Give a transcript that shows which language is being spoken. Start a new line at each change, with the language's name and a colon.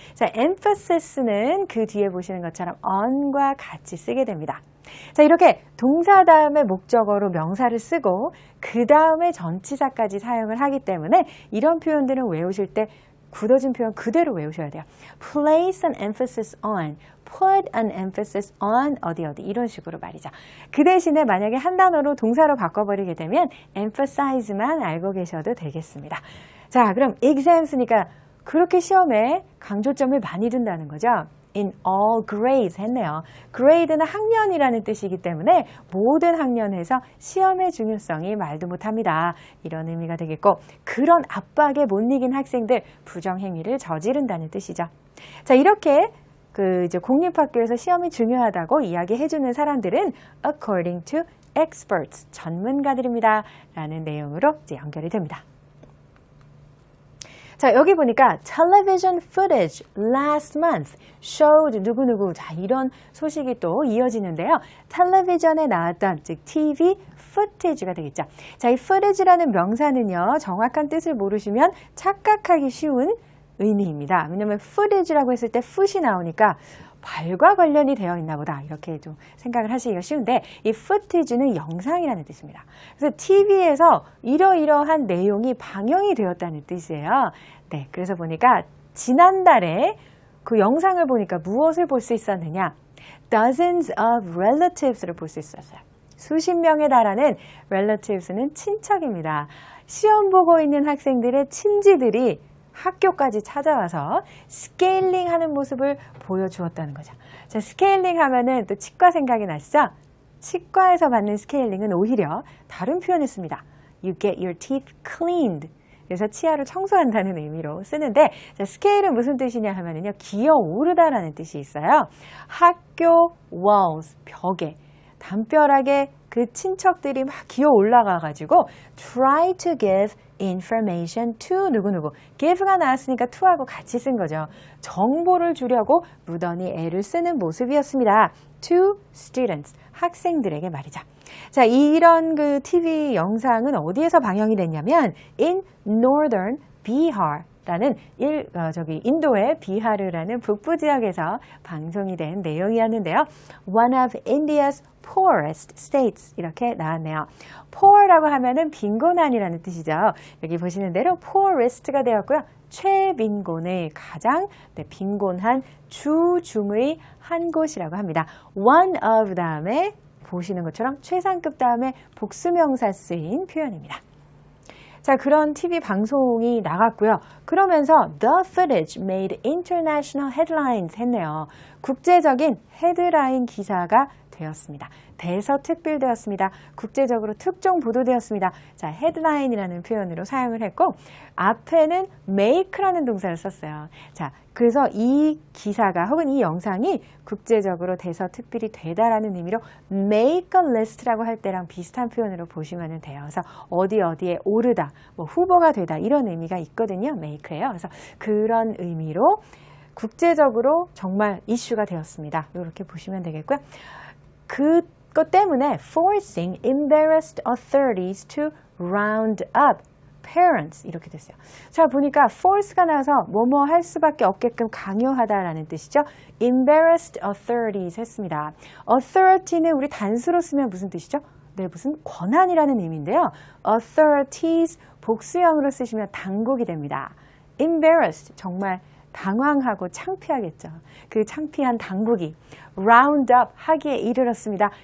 Korean: 자, emphasis는 그 뒤에 보시는 것처럼 on과 같이 쓰게 됩니다. 자, 이렇게 동사 다음에 목적어로 명사를 쓰고 그 다음에 전치사까지 사용을 하기 때문에 이런 표현들은 외우실 때 굳어진 표현 그대로 외우셔야 돼요.
English: place an emphasis on, put an emphasis on
Korean: 어디 이런 식으로 말이죠. 그 대신에 만약에 한 단어로 동사로 바꿔버리게 되면 emphasize만 알고 계셔도 되겠습니다. 자, 그럼 exams니까 그렇게 시험에 강조점을 많이 둔다는 거죠.
English: in all grades
Korean: 했네요. grade는 학년이라는 뜻이기 때문에 모든 학년에서 시험의 중요성이 말도 못합니다. 이런 의미가 되겠고 그런 압박에 못 이긴 학생들 부정행위를 저지른다는 뜻이죠. 자, 이렇게 이제 공립학교에서 시험이 중요하다고 이야기해주는 사람들은
English: according to experts,
Korean: 전문가들입니다. 라는 내용으로 이제 연결이 됩니다. 자, 여기 보니까
English: television footage last month showed
Korean: 누구누구. 자, 이런 소식이 또 이어지는데요. 텔레비전에 나왔던 즉 TV footage가 되겠죠. 자, 이 footage라는 명사는요. 정확한 뜻을 모르시면 착각하기 쉬운 의미입니다. 왜냐하면 footage라고 했을 때 foot이 나오니까 발과 관련이 되어 있나 보다 이렇게 좀 생각을 하시기가 쉬운데 이 footage는 영상이라는 뜻입니다. 그래서 TV에서 이러이러한 내용이 방영이 되었다는 뜻이에요. 네, 그래서 보니까 지난달에 그 영상을 보니까 무엇을 볼 수 있었느냐?
English: Dozens of relatives
Korean: 를 볼 수 있었어요. 수십 명에 달하는 relatives는 친척입니다. 시험 보고 있는 학생들의 친지들이 학교까지 찾아와서 스케일링 하는 모습을 보여주었다는 거죠. 자, 스케일링 하면은 또 치과 생각이 나시죠? 치과에서 받는 스케일링은 오히려 다른 표현을 씁니다.
English: You get your teeth cleaned.
Korean: 그래서 치아를 청소한다는 의미로 쓰는데 자, 스케일은 무슨 뜻이냐 하면은요. 기어오르다라는 뜻이 있어요. 학교 walls, 벽에 담벼락에 그 친척들이 막 기어 올라가가지고
English: try to give information to
Korean: 누구누구. give가 나왔으니까 to하고 같이 쓴 거죠. 정보를 주려고 무던히 애를 쓰는 모습이었습니다.
English: to students,
Korean: 학생들에게 말이죠. 자, 이런 그 TV 영상은 어디에서 방영이 됐냐면
English: in northern Bihar
Korean: 라는 인도의 비하르라는 북부 지역에서 방송이 된 내용이었는데요.
English: One of India's poorest states
Korean: 이렇게 나왔네요. poor라고 하면은 빈곤한이라는 뜻이죠. 여기 보시는 대로 poorest가 되었고요. 최빈곤의 가장 빈곤한 주중의 한 곳이라고 합니다. One of 다음에 보시는 것처럼 최상급 다음에 복수명사 쓰인 표현입니다. 자, 그런 TV 방송이 나갔고요. 그러면서
English: The footage made international headlines
Korean: 했네요. 국제적인 헤드라인 기사가 되었습니다. 대서특필되었습니다. 국제적으로 특종 보도되었습니다. 자, 헤드라인이라는 표현으로 사용을 했고 앞에는 make라는 동사를 썼어요. 자, 그래서 이 기사가 혹은 이 영상이 국제적으로 대서특필이 되다라는 의미로
English: make a list
Korean: 라고 할 때랑 비슷한 표현으로 보시면 돼요. 그래서 어디에 오르다, 뭐 후보가 되다 이런 의미가 있거든요. make예요. 그래서 그런 의미로 국제적으로 정말 이슈가 되었습니다. 이렇게 보시면 되겠고요. 그것 때문에
English: forcing embarrassed authorities to round up parents
Korean: 이렇게 됐어요. 자, 보니까 force가 나와서 뭐뭐 할 수밖에 없게끔 강요하다라는 뜻이죠.
English: embarrassed authorities
Korean: 했습니다. authority는 우리 단수로 쓰면 무슨 뜻이죠? 네, 무슨 권한이라는 의미인데요. authorities 복수형으로 쓰시면 당국이 됩니다. embarrassed 정말 당황하고 창피하겠죠. 그 창피한 당국이 round up 하기에 이르렀습니다.